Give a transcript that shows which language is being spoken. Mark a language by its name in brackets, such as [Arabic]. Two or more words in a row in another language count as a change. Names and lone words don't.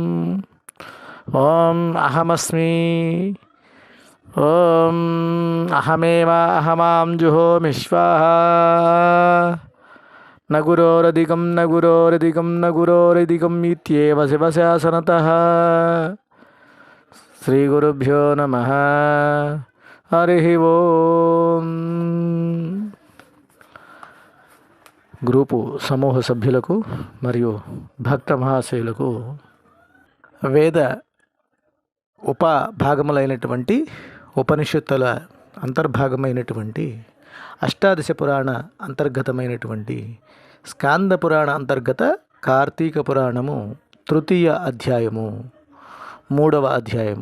[Sanskrit] ॐ अहमस्मि ॐ अहमेव अहमां जुहोमि स्वाहा। न गुरोरधिकं न गुरोरधिकं न गुरोरधिकम् इत्येव शिवशासनतः। श्रीगुरुभ्यो नमः। हरि ओम। [Telugu] గ్రూపు సమూహ సభ్యులకు మరియు భక్త మహాశయులకు వేద ఉపభాగములైనటువంటి ఉపనిషత్తుల అంతర్భాగమైనటువంటి అష్టాదశ పురాణ అంతర్గతమైనటువంటి స్కాంద పురాణ అంతర్గత కార్తీక పురాణము తృతీయ అధ్యాయము 3వ అధ్యాయము.